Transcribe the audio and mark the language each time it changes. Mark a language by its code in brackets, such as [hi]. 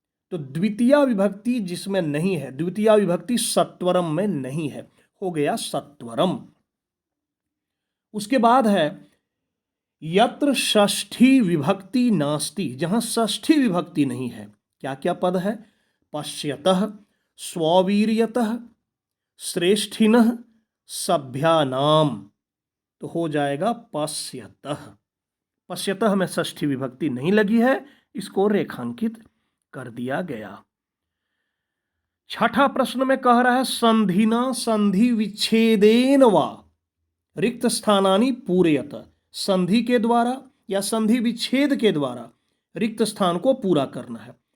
[hi] तो द्वितीया विभक्ति जिसमें नहीं है, द्वितीया विभक्ति सत्वरम में नहीं है, हो गया सत्वरम। उसके बाद है [sa] यत्र षष्ठी विभक्ति नास्ति, [hi] जहां षष्ठी विभक्ति नहीं है। क्या क्या पद है? [sa] पश्यतः, स्ववीर्यतः, श्रेष्ठिनः, सभ्यानाम। [hi] तो हो जाएगा पश्यतः। पश्यतः में षष्ठी विभक्ति नहीं लगी है, इसको रेखांकित कर दिया गया। छठा प्रश्न में कह रहा है [sa] संधिना संधि विच्छेदेन वा रिक्त स्थानानि पूरयत, [hi] संधि के द्वारा या संधि विच्छेद के द्वारा रिक्त स्थान को पूरा करना है।